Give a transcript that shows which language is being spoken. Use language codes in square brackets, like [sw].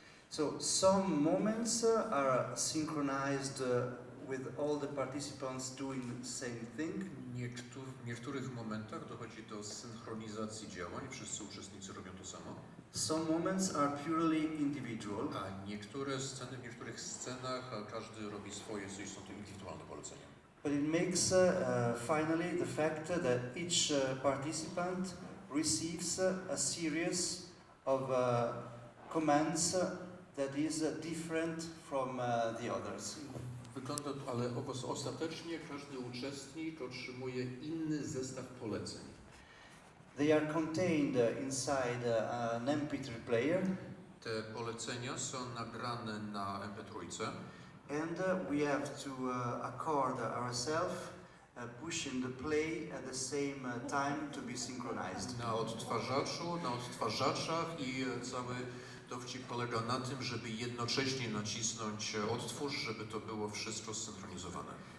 [en] So some moments are synchronized with all the participants doing the same thing. [pl] W niektórych momentach dochodzi do synchronizacji działań, wszyscy uczestnicy robią to samo. [en] Some moments are purely individual. [pl] A niektóre sceny, w niektórych scenach każdy robi swoje, czyli są to indywidualne polecenia. [en] But it makes finally the fact that each participant receives a series of commands that is different from the others. [pl] Wygląda, ale ostatecznie każdy uczestnik otrzymuje inny zestaw poleceń. [en] They are contained inside an MP3 player. [pl] Te polecenia są nagrane na MP3 [en] And we have to accord ourselves pushing the play at the same time to be synchronized. [pl] na odtwarzaczach i cały dowcip polega na tym, żeby jednocześnie nacisnąć odtwórz, żeby to było wszystko zsynchronizowane.